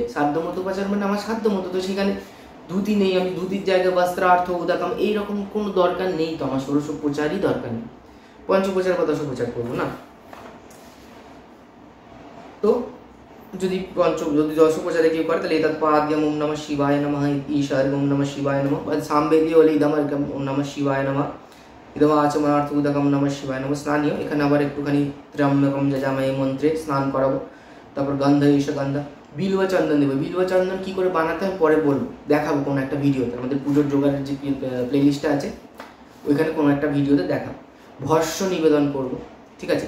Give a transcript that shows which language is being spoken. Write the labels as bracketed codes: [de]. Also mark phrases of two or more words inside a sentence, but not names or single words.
[bn] সাধ্যমতো উপাচার মানে আমার সাধ্য মতো, তো সেখানে ধুতি নেই, আমি ধুতির জায়গায় [sa] বস্ত্রার্থ উদাকাম [bn] এইরকম কোনো দরকার নেই, তো আমার ষোড়শোপচারই দরকার নেই। পঞ্চোপচার বা দশোপচার করবো না। তো যদি দশোপচারে কেউ করে তাহলে [sa] এতৎ পাদ্যম ওম নমঃ শিবায় নমঃ, ঈশার্ঘ্য ওম নমঃ শিবায় নমঃ, [bn] সামবেদীয় হলে [sa] ইদমর্ঘ্যম ওম নমঃ শিবায় নমঃ, ইদম আচমনার্থ উদকম নমঃ শিবায় নমঃ। [bn] স্নানীয় এখানে আবার একটুখানি [sa] ত্র্যম্বকম যজামহে [bn] মন্ত্রে স্নান করাবো। তারপর গন্ধ ঈশগন্ধ, বিল্ব চন্দন দেবো। বিল্ব চন্দন কী করে বানাতে হয় পরে বলবো, দেখাবো কোনো একটা ভিডিওতে, আমাদের পুজোর জোগাড়ের যে প্লেলিস্টটা আছে ওইখানে কোনো একটা ভিডিওতে দেখাবো। ভস্য নিবেদন করব, ঠিক আছে?